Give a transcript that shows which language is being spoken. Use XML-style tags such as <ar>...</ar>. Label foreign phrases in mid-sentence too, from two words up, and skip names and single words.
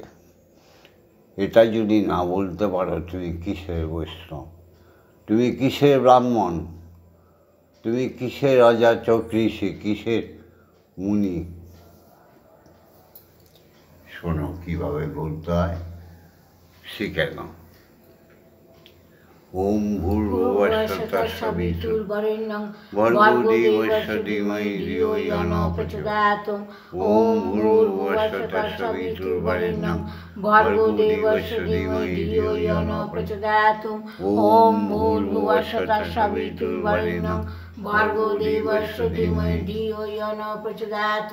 <bn>এটা যদি না বলতে পারো তুমি কিসের বৈষ্ণব, তুমি কিসের ব্রাহ্মণ, তুমি কিসের রাজা চক্রীষী, কিসের মুনি। শোনো কীভাবে বলতে হয়, শিখে নাও।</bn> <sa>ওম ভূর্ভুবস্সুঃ তৎসবিতুর্বরেণ্যং ভর্গো দেবস্য ধীমহি ধিয়ো ইয়ো নঃ প্রচোদয়াৎ। ওম ভূর্ভুবস্সুঃ তৎসবিতুর্বরেণ্যং ভর্গো দেবস্য ধীমহি ধিয়ো ইয়ো নঃ প্রচোদয়াৎ। ওম ভূর্ভুবস্সুঃ তৎসবিতুর্বরেণ্যং ভর্গো দেবস্য ধীমহি ধিয়ো ইয়ো নঃ প্রচোদয়াৎ।</sa>